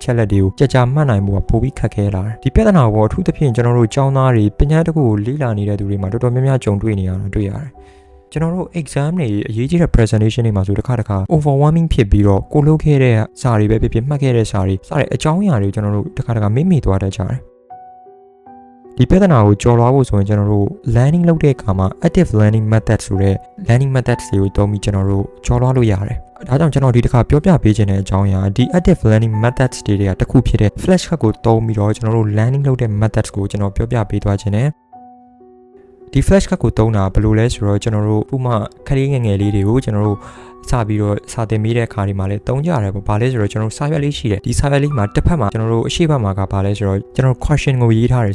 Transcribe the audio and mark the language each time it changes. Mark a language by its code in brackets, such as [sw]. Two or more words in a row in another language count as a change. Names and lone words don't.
[my] ချက်လက်တွေကိုကြာမှတ်နိုင်ဖို့ပိုပြီးခက်ခဲလာတယ်ဒီပြဿနာကိုအထူးသဖြင့်ကျွန်တော်တို့ကျောင်းသားတွေပညာတစ်ခုကိုလေ့လာနေတဲ့သူတွေမှာတော်တော်များများကြုံတွေ့နေရတာတွေ့ရတယ်ကျွန်တော်တို့ exam တွေအရေးကြီးတဲ့ presentation တွေမှာဆိုတစ်ခါ overwhelming ဖြစ်ပြီးတော့ကိုလုပ်ခဲ့တဲ့စာတွေပဲဖြစ်မှတ်ခဲ့တဲ့စာတွေစတဲ့အကြောင်းအရာတွေကျွန်တော်တို့တစ်ခါမိသွားတတ်ကြတယ်ဒီပြဿနာကိုကျော်လွှားဖို့ဆိုရင်ကျွန်တော်တို့ learning လုပ်တဲ့အခါမှာ [en] active learning method [my] ဆိုတဲ့ [en] learning methods [my] တွေကိုသုံးပြီးကျွန်တော်တို့ကျော်လွှားလို့ရတယ်ဒါကြောင့်ကျွန်တော်ဒီတစ်ခါပြောပြပေးခြင်းတဲ့အကြောင်းအရာ ဒီ [en] active learning methods [my] တွေကတစ်ခုဖြစ်တဲ့ flashcard ကိုသုံးပြီးတော့ကျွန်တော်တို့ learning လုပ်တဲ့ methods ကိုကျွန်တော်ပြောပြပေးသွားခြင်းနဲ့ဒီ flashcard ကိုသုံးတာဘယ်လိုလဲဆိုတော့ကျွန်တော်တို့ဥပမာခရီးငယ်လေးတွေကိုကျွန်တော်တို့စပြီးတော့စာသင်မိတဲ့အခါဒီမှာလည်းသုံးကြရတယ်ပေါ့။ဘာလဲဆိုတော့ကျွန်တော်စာရွက်လေးရှိတယ်။ဒီစာရွက်လေးမှာတစ်ဖက်မှာကျွန်တော်တို့အရှိတ်ဘက်မှာကဘာလဲဆိုတော့ကျွန်တော် question ကိုရေးထားတယ်